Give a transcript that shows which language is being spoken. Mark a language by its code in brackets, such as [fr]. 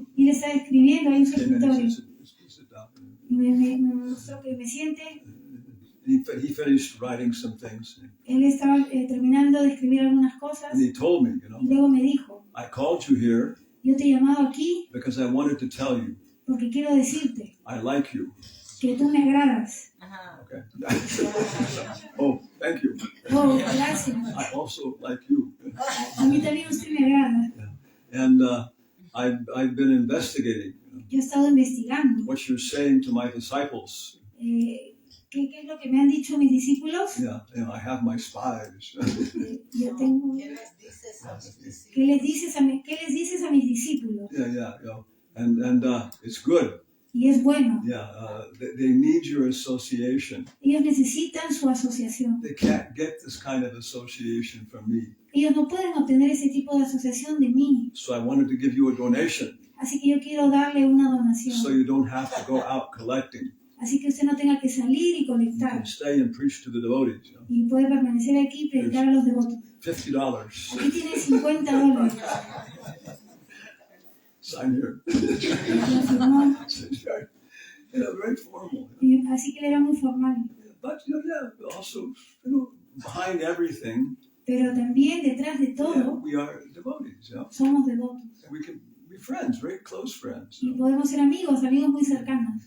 [es] Y él estaba escribiendo ahí en su [en] Came in and [es] escritorio. [en] said, sit down. [es] Y me mostró que me siente. [en] He finished writing some things. [es] Él estaba terminando de escribir algunas cosas. [en] And he told me, [es] Y luego me dijo, [en] I called you here [es] yo te he llamado aquí [en] because I wanted to tell you [es] porque quiero decirte [en] I like you. [es] que tú me agradas. [en] Okay. Oh, thank you. [es] Oh, gracias. [en] I also like you. [es] A mí también usted me agrada. [en] And I've been investigating [es] Yo he estado investigando [en] what you're saying to my disciples. [es] qué es lo que me han dicho mis discípulos. [en] Yeah, I have my spies. [es] Yo tengo. ¿Qué les dices a mis discípulos? [en] Yeah. And it's good. [es] Y es bueno. [en] Yeah, they need your association. [es] Ellos necesitan su asociación. [en] They can't get this kind of association from me. [es] Ellos no pueden obtener ese tipo de asociación de mí. [en] So I wanted to give you a donation [es] Así que yo quiero darle una donación. [en] so you don't have to go out collecting. [es] Así que usted no tenga que salir y [en] You [es] colectar. [en] can stay and preach to the devotees. [es] Y puede permanecer aquí y predicar a los devotos. [en] $50. [es] Aquí tiene $50. [en] Sign here. [es] Lo firmó. [en] Very formal. [es] Y así que él era muy formal. [en] But also, behind everything, [es] Pero también detrás de todo [en] we are devotees. [es] somos devotos. [en] And we can be friends, very close friends. [es] Y podemos ser amigos muy cercanos.